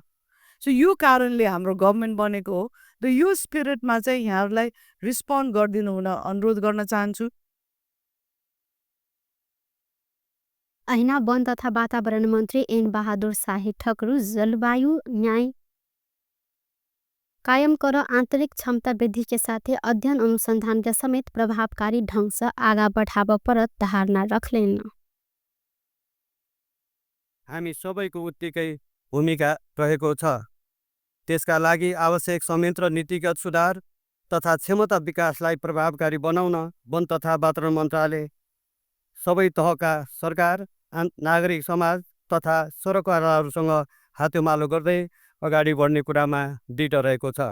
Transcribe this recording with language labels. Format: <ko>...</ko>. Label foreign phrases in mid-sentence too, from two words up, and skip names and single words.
<ne>सो यो कारणले हाम्रो गभर्मेन्ट बनेको हो र यो स्पिरिटमा चाहिँ यहाँहरूलाई रिस्पोन्ड गरिदिनु हुन अनुरोध गर्न चाहन्छु।</ne> <mai>अहिना वन तथा वातावरण मंत्री एन बहादुर शाही ठकुर जलवायु न्याय कायम कर आंतरिक क्षमता वृद्धि के साथ अध्ययन अनुसंधान के समेत प्रभावकारी ढंग से आगा बढ़ाव परत धारणा रखलेन।</mai> <ne>हामी सबैको उत्तिकै भूमिका रहेको छ। त्यसका लागि आवश्यक संयन्त्र नीतिगत सुधार तथा क्षमता विकासलाई प्रभावकारी बनाउन वन तथा वातावरण मन्त्रालय सबै तहका सरकार, नागरिक समाज तथा सरकारहरूसँग हातेमालो गर्दै अगाडि बढ्ने कुरामा दृढ रहेको छ।</ne>